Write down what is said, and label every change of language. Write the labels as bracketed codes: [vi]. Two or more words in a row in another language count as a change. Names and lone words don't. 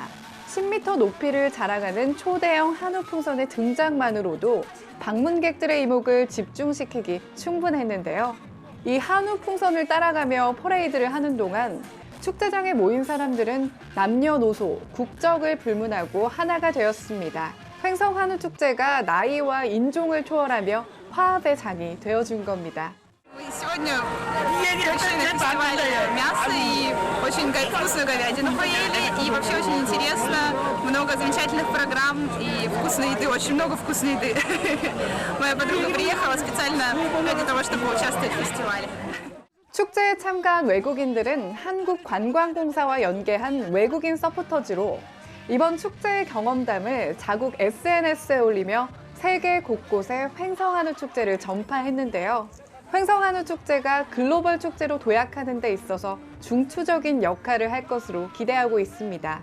[ko] 10m 높이를 자랑하는 초대형 한우 풍선의 등장만으로도 방문객들의 이목을 집중시키기 충분했는데요. 이 한우 풍선을 따라가며 퍼레이드를 하는 동안 축제장에 모인 사람들은 남녀노소, 국적을 불문하고 하나가 되었습니다. 횡성 한우 축제가 나이와 인종을 초월하며 화합의 장이 되어준 겁니다. [ru] Сегодня точно фестиваль мяса и очень вкусную говядину поели. И вообще очень интересно, много замечательных программ и вкусной еды, очень много вкусной еды. Моя подруга приехала специально ради того, чтобы участвовать в фестивале. [ko] 축제에 참가한 외국인들은 한국관광공사와 연계한 외국인 서포터즈로 이번 축제의 경험담을 자국 SNS에 올리며 세계 곳곳에 횡성한우 축제를 전파했는데요. 횡성한우 축제가 글로벌 축제로 도약하는 데 있어서 중추적인 역할을 할 것으로 기대하고 있습니다.